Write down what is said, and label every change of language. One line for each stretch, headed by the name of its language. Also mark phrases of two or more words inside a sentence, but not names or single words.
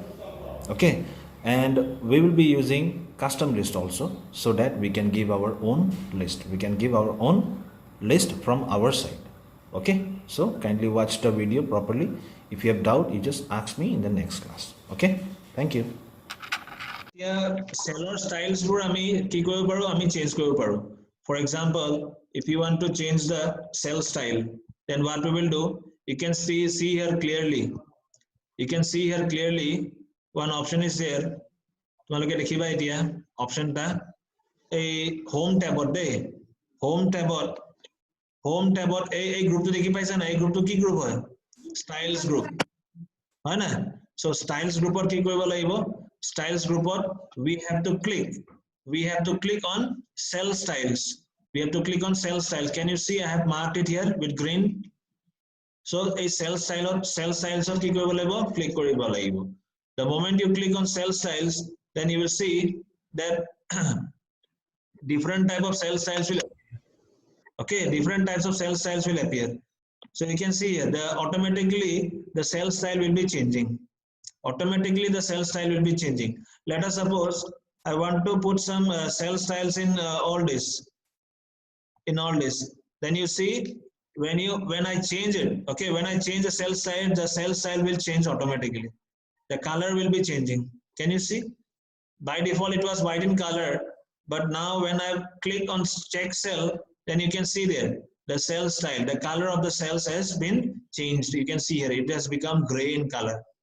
English: Okay, and we will be using custom list also, so that we can give our own list, we can give our own list from our side. Okay, so kindly watch the video properly. If you have doubt, you just ask me in the next class. Okay, thank you.
Assamese: Seller styles বোৰ আমি কি কৰিব পাৰো আমি চেঞ্জ কৰিব পাৰো
English: for example if you want to change the cell style then what we will do you can see here clearly one option is there
Assamese: তোমালোকে দেখিবা এতিয়া অপশনটা এই হোম ট্যাবত দেই হোম ট্যাবত এই গ্ৰুপটো দেখি পাইছা না এই গ্ৰুপটো কি গ্ৰুপ হয় ষ্টাইলছ গ্ৰুপ হয় না
English: so styles
Assamese: গ্ৰুপত কি কৰিব লাগিব
English: styles গ্ৰুপত we have to click on cell styles can you see I have marked it here with green so a cell styles
Assamese: কি কৰিব লাগিব
English: click
Assamese: কৰিব লাগিব
English: the moment you click on cell styles then you will see that different type of cell styles will okay different types of cell styles will appear so you can see here automatically the cell style will be changing let us suppose I want to put some cell styles in all this then you see when I change it okay when I change the cell style will change automatically the color will be changing can you see by default it was white in color but now when I click on check cell then you can see there the cell style the color of the cells has been changed you can see here it has become gray in color